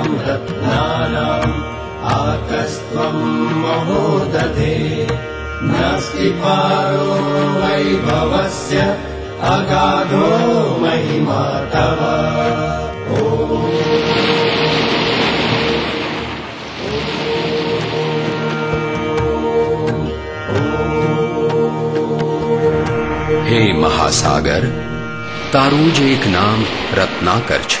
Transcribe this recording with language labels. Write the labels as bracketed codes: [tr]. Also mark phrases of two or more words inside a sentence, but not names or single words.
[sa] रत्नानाम् आकस्त्वम् महोदधे नास्ति पारो वैभवस्य अगाधो महिमा तव। [gu] હે મહાસાગર, તારું જ એક નામ રત્નાકર છે.